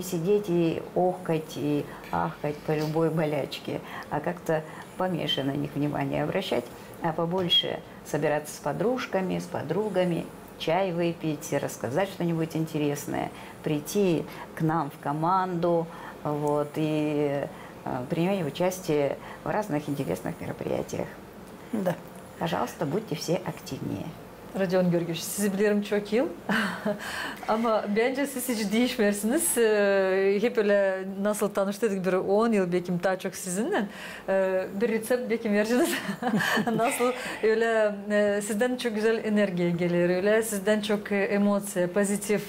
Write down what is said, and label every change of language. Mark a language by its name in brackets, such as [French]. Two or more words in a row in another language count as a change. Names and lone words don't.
[Russian] сидеть и охкать, и ахкать по любой болячке, а как-то поменьше на них внимание обращать, а побольше собираться с подружками, с подругами, чай выпить, рассказать что-нибудь интересное, прийти к нам в команду, вот, и принимать участие в разных интересных мероприятиях. Да. Пожалуйста, будьте все активнее. [Gagauz] Radion Görgüç, sizi bilirim çok yıl ama bence siz hiç değişmersiniz. Hep öyle nasıl tanıştık bir 10 yıl belki daha çok sizinle. Bir resept belki verirsiniz. Nasıl öyle sizden çok güzel enerji gelir, öyle sizden çok emosiya, pozitif.